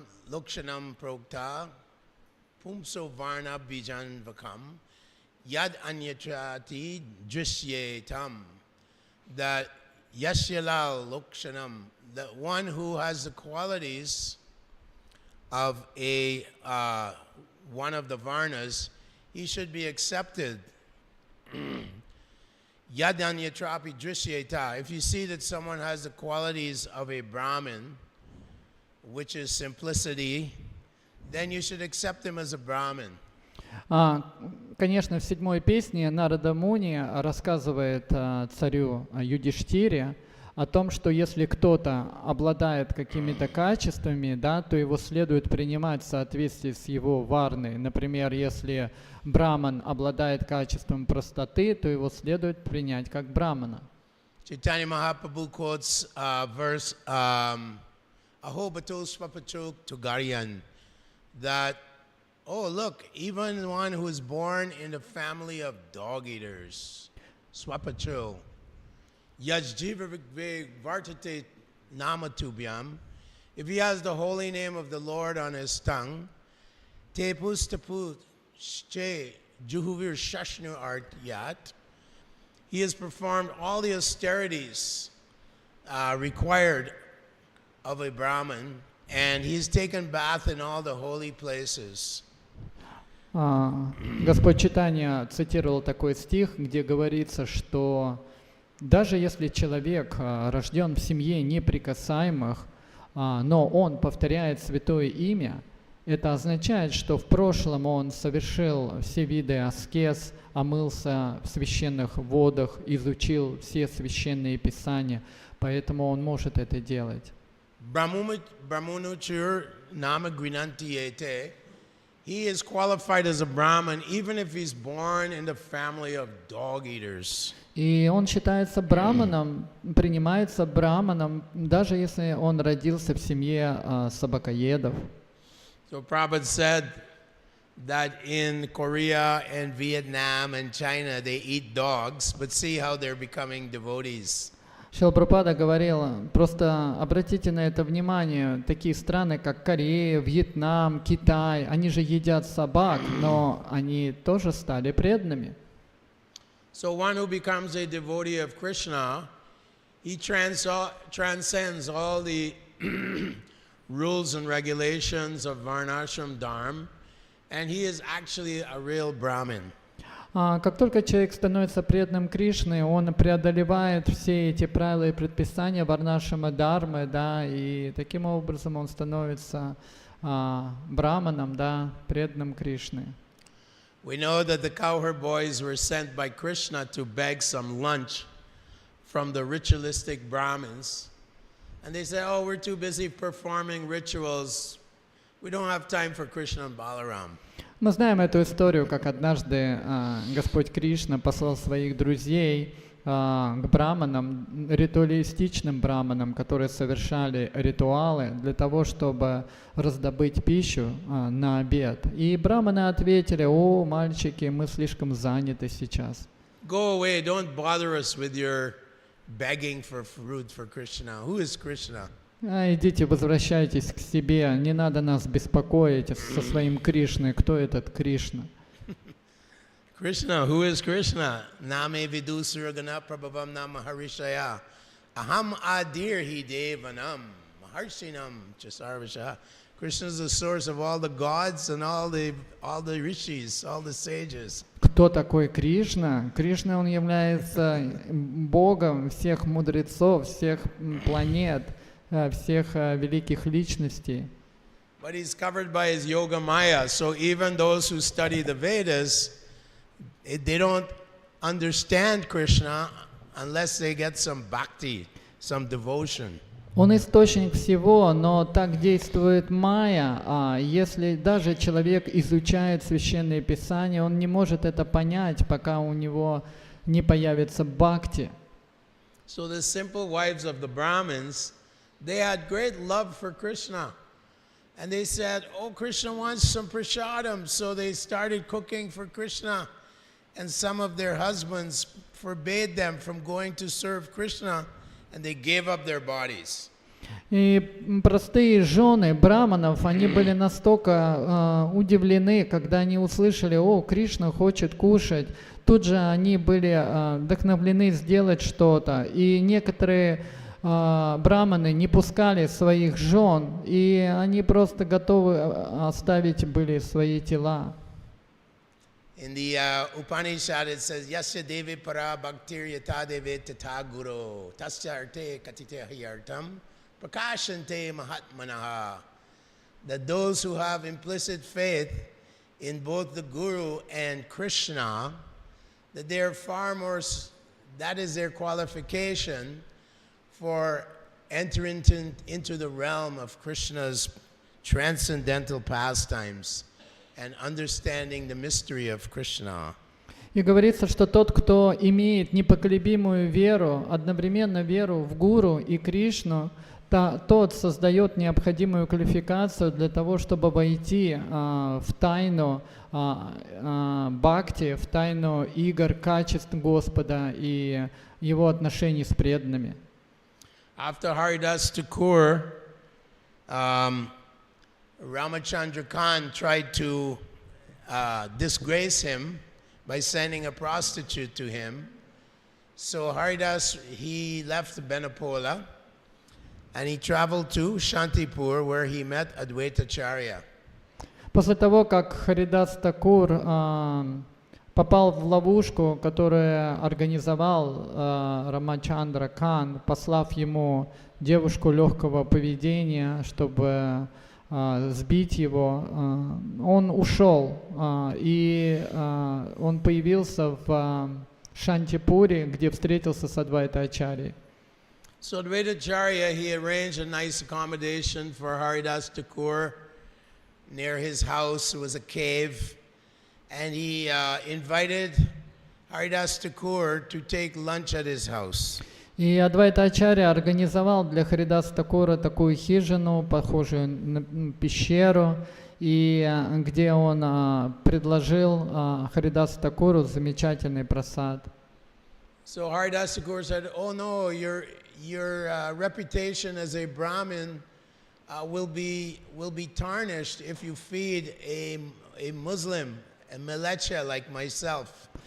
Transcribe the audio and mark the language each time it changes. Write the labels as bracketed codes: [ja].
[sa] Lokshanam Prokta Pumso Varna Bijan Vakam Yad Anyatrati Drishyetam, [en] that [sa] Yashyalal Lokshanam, [en] the one who has the qualities of a one of the Varnas, he should be accepted. [sa] Yadanyatrapi Drishyeta. [en] If you see that someone has the qualities of a Brahmin, which is simplicity, then you should accept him as a Brahmin. [ru] Конечно, в 7-й песне Нарада Муни рассказывает царю Юдиштире о том, что если кто-то обладает какими-то качествами, да, то его следует принимать в соответствии с его варной. Например, если браман обладает качеством простоты, то его следует принять как брамана. [en] Chaitanya Mahaprabhu quotes verse [sa] Aho Bato Swapachok Tugarian, [en] that Oh, look, even one who is born in the family of dog eaters. Swapacho. [sa] Yajjiva vartate namatubhyam. [en] If he has the holy name of the Lord on his tongue, [sa] te pustapu she juhuvir shashnu art yat. [en] He has performed all the austerities required of a Brahmin, and he's taken bath in all the holy places. [ru] Господь Чайтанья цитировал такой стих, где говорится, что даже если человек рожден в семье неприкасаемых, но он повторяет святое имя, это означает, что в прошлом он совершил все виды аскез, омылся в священных водах, изучил все священные писания, поэтому он может это делать. [sa] Brahmanuchur nama grinantiyete. [en] He is qualified as a Brahmin even if he's born in the family of dog eaters. [ru] И он считается браманом, принимается браманом, даже если он родился в семье собакоедов. [en] So Prabhupada said that in Korea and Vietnam and China they eat dogs, but see how they're becoming devotees. [ru] Шрила Прабхупада говорил, просто обратите на это внимание, такие страны, как Корея, Вьетнам, Китай, они же едят собак, но они тоже стали преданными. [en] So one who becomes a devotee of Krishna, he transcends all the rules and regulations of Varnashram Dharma, and he is actually a real Brahmin. [ru] Как только человек становится преданным Кришны, он преодолевает все эти правила и предписания Варнашрама Дхармы, да, и таким образом он становится браманом, да, преданным Кришны. [en] We know that the cowherd boys were sent by Krishna to beg some lunch from the ritualistic Brahmins. And they said, oh, we're too busy performing rituals. We don't have time for Krishna and Balaram. [ru] Мы знаем эту историю, как однажды Господь Кришна послал своих друзей к браманам, ритуалистичным браманам, которые совершали ритуалы для того, чтобы раздобыть пищу на обед. И браманы ответили: о, мальчики, мы слишком заняты сейчас. [en] Go away, don't bother us with your begging for food for Krishna. Who is Krishna? [ru] Идите, возвращайтесь к себе, не надо нас беспокоить со своим Кришной. Кто этот Кришна? [en] Krishna, who is Krishna? [sa] Name vidu suragana prabhavam nama harishaya. Aham adir hi devanam maharshinam chasarvasha. [en] Krishna is the source of all the gods and all the rishis, all the sages. [ru] Кто такой Кришна? Кришна, он является Богом всех мудрецов, всех планет, всех великих личностей. [en] But he's covered by his yoga maya, so even those who study the Vedas, they don't understand Krishna unless they get some bhakti, some devotion. [ru] Он источник всего, но так действует майя. Если даже человек изучает священные писания, он не может это понять, пока у него не появится бхакти. [en] So the simple wives of the Brahmins, they had great love for Krishna. And they said, oh, Krishna wants some prasadam. So they started cooking for Krishna. And some of their husbands forbade them from going to serve Krishna. And they gave up their bodies. [ru] И простые жены браманов, они были настолько удивлены, когда они услышали: о, Кришна хочет кушать. Тут же они были вдохновлены сделать что-то. И некоторые браманы не пускали своих жен, и они просто готовы оставить были свои тела. [en] In the Upanishad it says, [sa] Yasya devi para bhaktir yata devi tata guru tasya arte katite hyartam prakashante mahatmanaha. [en] That those who have implicit faith in both the Guru and Krishna, that they are far more, that is their qualification for entering into the realm of Krishna's transcendental pastimes and understanding the mystery of Krishna. [ru] И говорится, что тот, кто имеет непоколебимую веру, одновременно веру в Гуру и Кришну, тот создает необходимую квалификацию для того, чтобы войти в тайну бхакти, в тайну игр, качеств Господа и его отношений с преданными. [en] After Haridas Thakur, Ramachandra Khan tried to disgrace him by sending a prostitute to him. So Haridas, he left Benapola and he traveled to Shantipur where he met Advaitacharya. [ru] После того, как Харидас Такур попал в ловушку, которую организовал Рамачандра Кан, послав ему девушку легкого поведения, чтобы сбить его, он ушел, и он появился в Шантипуре, где встретился с Адвайтачарьей. [en] So Advaitacharya, he arranged a nice accommodation for Haridas Thakur. Near his house was a cave, and he invited Haridas Thakur to take lunch at his house. [ru] И Адвайтачарья организовал для Харидаса Такура такую хижину, похожую на пещеру, и где он предложил Харидасу Такуру замечательный прасад. [en] So Haridas Thakur said, "Oh no, your reputation as a Brahmin will be tarnished if you feed a Muslim, a melecha like myself."